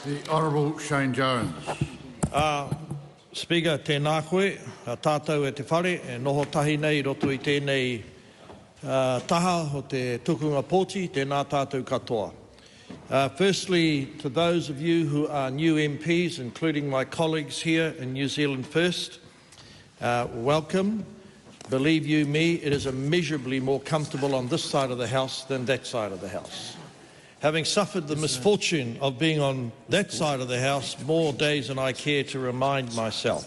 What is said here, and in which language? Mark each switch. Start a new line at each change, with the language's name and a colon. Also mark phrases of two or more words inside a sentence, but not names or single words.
English: The Honourable Shane Jones.
Māori: Speaker, tēnā koe, tātou e te whare, e noho tahi nei roto I tēnei taha o te tukunga pōti, tēnā tātou katoa.
English: Firstly, to those of you who are new MPs, including my colleagues here in New Zealand First, welcome. Believe you me, it is immeasurably more comfortable on this side of the House than that side of the House. Having suffered the misfortune of being on that side of the House more days than I care to remind myself.